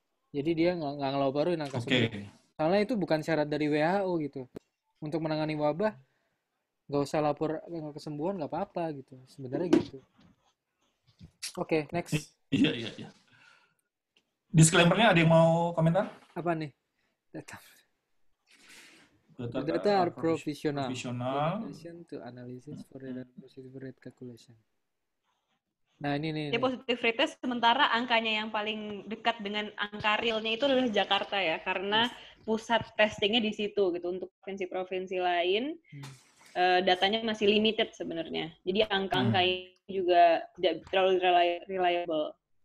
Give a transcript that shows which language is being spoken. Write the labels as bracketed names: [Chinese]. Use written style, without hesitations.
[Indonesian] Jadi dia nggak ngelobarin angka sembuh. Soalnya itu bukan syarat dari WHO gitu. Untuk menangani wabah nggak usah lapor kesembuhan nggak apa-apa gitu. Sebenarnya gitu. Oke, next. Iya. Disclaimer-nya ada yang mau komentar? Apa nih? [English] Data are provisional. To analysis for the positive rate calculation. [Indonesian] Nah ini nih. Positive rate sementara angkanya yang paling dekat dengan angka realnya itu adalah Jakarta ya, karena pusat testingnya di situ gitu. Untuk provinsi-provinsi lain datanya masih limited sebenarnya. Jadi angka-angka ini juga tidak terlalu reliable.